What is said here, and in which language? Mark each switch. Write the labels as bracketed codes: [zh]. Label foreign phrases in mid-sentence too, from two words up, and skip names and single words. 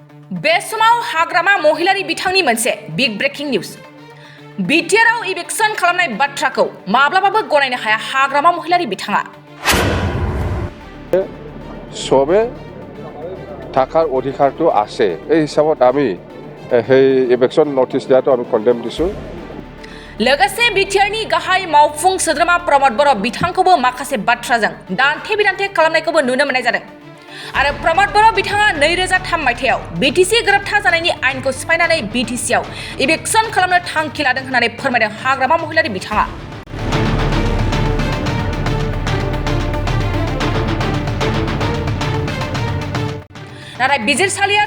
[brx] बे समाव हाग्रामा महिलारि बिथांनि मोनसे [en] big breaking news [brx] बिटिआरआव इभिक्सन खालामनाय बाथ्राखौ माब्लाबाबो गनायनो हाया हाग्रामा महिलारि बिथाङा [as] সবে থাকার অধিকারটো আছে এই হিসাবত আমি সেই ইভিকশন নোটিস দিয়াটো আমি কন্ডেম দিছো [brx] लोगोसे बिटिआरनि गाहाय मावफुं सोद्रोमा प्रमद बर' बिथांखौबो माखासे बाथ्राजों दान्थे बिदान्थे खालामनायखौबो नुनो मोननाय जादों आरो प्रमद बर' बिथाङा 2003 मायथाइयाव बिटिसि गोरोबथा जानायनि आइनखौ सिफायनानै बिटिसिआव इभिक्सन खालामनो थांखि लादों होननानै फोरमायदों हाग्रामा महिलारि बिथाङा नाथाय बिजिरसालिया